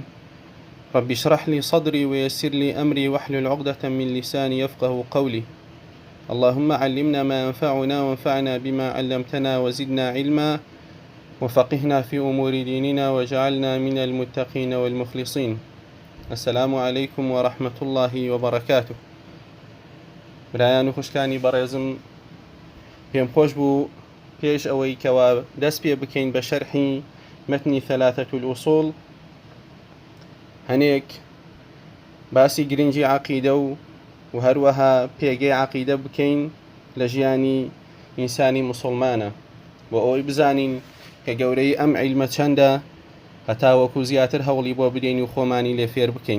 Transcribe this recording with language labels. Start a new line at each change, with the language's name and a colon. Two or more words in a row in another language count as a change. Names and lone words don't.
Arabic: رب اشرح لي صدري ويسر لي أمري واحلل عقدة من لساني يفقه قولي. اللهم علمنا ما ينفعنا وانفعنا بما علمتنا وزدنا علما وفقهنا في أمور ديننا واجعلنا من المتقين والمخلصين. السلام عليكم ورحمة الله وبركاته.
Central Kurdish: برایان و خوشکانی بەڕێزم، پێم خۆش بوو پێش ئەوەی کەوا دەست پێ بکەین بە شەرحی مەتنی ثەلاثەة الأصول هەنێک باسی گرنگی عەقیدە و هەروەها پێگەی عەقیدە بکەین لە ژیانی ئینسانی موسڵمانە بۆ ئەوەی بزانین کە گەورەی ئەم عیلمە چەندە، هەتا وەکو زیاتر هەوڵی بۆ بدەین و خۆمانی لێ فێر بکەین.